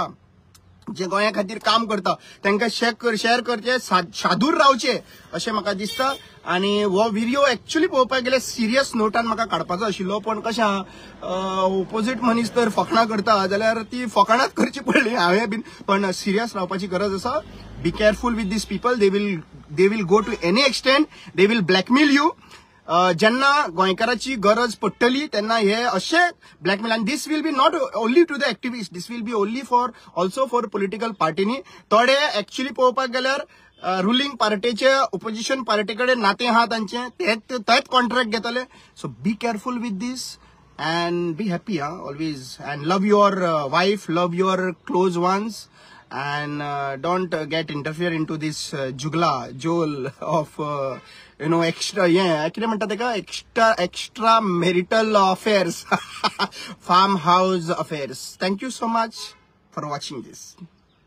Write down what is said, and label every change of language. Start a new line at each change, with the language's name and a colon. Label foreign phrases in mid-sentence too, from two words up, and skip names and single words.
Konkani: जे गोंया खातीर काम करता तांकां शेअर करचे शादूर रावचे अशें म्हाका दिसता आणि हो व्हिडिओ एक्चुअली पळोवपाक गेल्यार सिरियस नोटान म्हाका काडपाचो आशिल्लो पण कशें ऑपोजीट मनीस तर फकाणां करता जाल्यार ती फकाणांच करची पडली हांवें बीन पण सिरियस रावपाची गरज आसा
English: be careful with this people they will go to any extent they will blackmail you
Konkani: जेन्ना गोंयकाराची गरज पडटली तेन्ना हे असे ब्लॅकमेल आनी
English: this will be not only to the activist this will be only for also for
Konkani: पॉलिटिकल पार्टीनी थोडे एक्चुअली पळोवपाक गेल्यार रुलिंग पार्टीचे ऑपोजिशन पार्टी कडेन नातें आहा तांचे तेच कॉन्ट्रॅक्ट घेतले
English: so be careful with this and be happy always and love your wife love your close ones and don't get interfere into this jugla of extra
Konkani: कितें म्हणटा तेका
English: extra marital affairs farmhouse affairs. Thank you so much for watching this.